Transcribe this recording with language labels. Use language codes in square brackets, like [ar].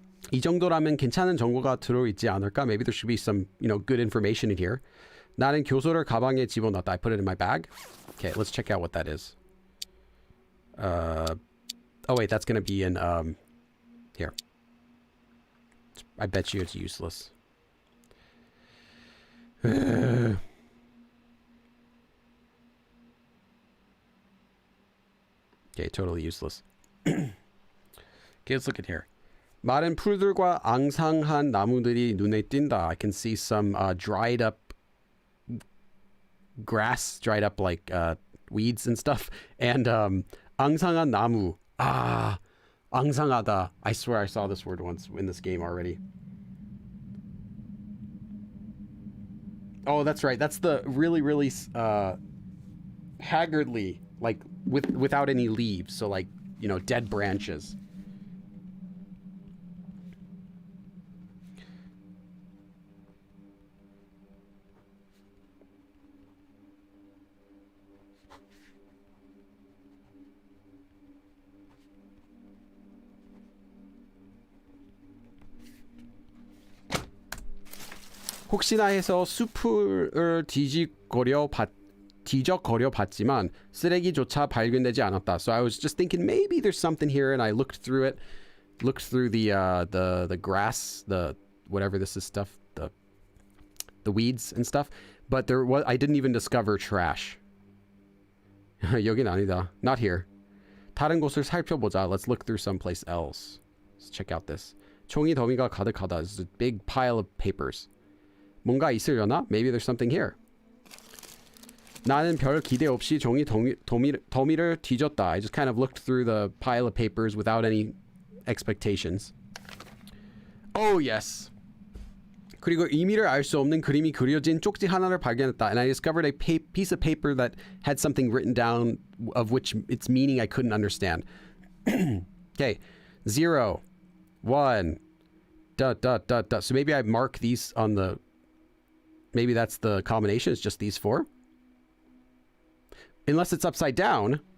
[ko] 이 정도라면 괜찮은 정보가 들어있지 않을까? [en] Maybe there should be some, good information in here. [ko] 나는 교소를 가방에 집어넣었다. [en] I put it in my bag. Okay, let's check out what that is. Oh wait, that's gonna be in here. I bet you it's useless. Okay, totally useless. Okay, let's look at here. [ko] 마른 풀들과 앙상한 나무들이 눈에 띈다. [en] I can see some dried up grass, dried up like weeds and stuff, and 앙상한 나무. [ko] 앙상하다. [en] I swear I saw this word once in this game already. Oh, that's right. That's the really, really haggardly, like without any leaves. So like, dead branches. [ko] 혹시나 해서 숲을 뒤적거려 봤지만 쓰레기조차 발견되지 않았다. [en] So I was just thinking maybe there's something here, and I looked through it, the grass, the whatever this is stuff, the weeds and stuff, but I didn't even discover trash. [ko] 여긴 아니다. [en] Not here. [ko] 다른 곳을 살펴보자. [en] Let's look through someplace else. Let's check out this. [ko] 종이 더미가 가득하다. [en] This is a big pile of papers. [ko] 뭔가 있으려나? [en] Maybe there's something here. [ko] 나는 별 기대 없이 종이 더미를 뒤졌다. [en] I just kind of looked through the pile of papers without any expectations. Oh, yes. [ko] 그리고 의미를 알 수 없는 그림이 그려진 쪽지 하나를 발견했다. [en] And I discovered a piece of paper that had something written down of which its meaning I couldn't understand. Okay. 0, 1, ... So maybe I mark these on the... Maybe that's the combination. It's just these 4. Unless it's upside down.